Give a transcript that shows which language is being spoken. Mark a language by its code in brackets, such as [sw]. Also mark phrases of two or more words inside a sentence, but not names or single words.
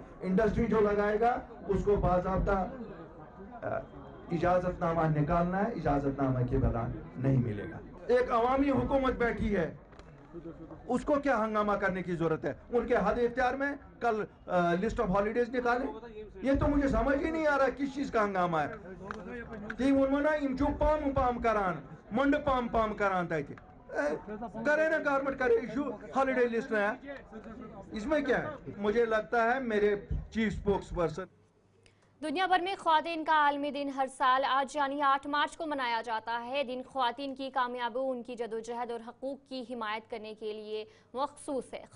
[hi] इंडस्ट्री जो लगाएगा उसको बाज़ाब्ता इजाजतनामा निकालना है, इजाजतनामा के बदला नहीं मिलेगा। एक अवामी हुकूमत बैठी है, उसको क्या हंगामा करने की जरूरत है? उनके हद इख्तियार में कल [en] list of holidays [hi] निकालें। ये तो मुझे समझ ही नहीं आ रहा किस चीज का हंगामा है। [ks] पाम पाम करान मंड पाम पाम करान था, [hi] करे ना गवर्नमेंट करे [en] issue holiday list [hi] नया, इसमें क्या है? मुझे लगता है मेरे [en] chief spokes person, [hi] दुनिया भर में ख्वातीन का आलमी दिन हर साल आज यानी 8 मार्च को मनाया जाता है। दिन ख्वातीन की कामयाबी, उनकी जदोजहद और हकूक़ की हिमायत करने के लिए मखसूस है।